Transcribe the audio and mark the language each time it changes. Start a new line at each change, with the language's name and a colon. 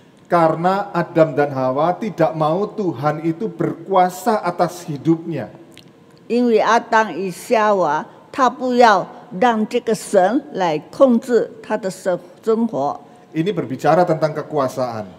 Indonesian: Karena Adam dan Hawa tidak mau Tuhan itu berkuasa atas hidupnya.
Chinese: 因为亚当与夏娃，他不要让这个神来控制他的生活，
Indonesian: Ini berbicara tentang kekuasaan.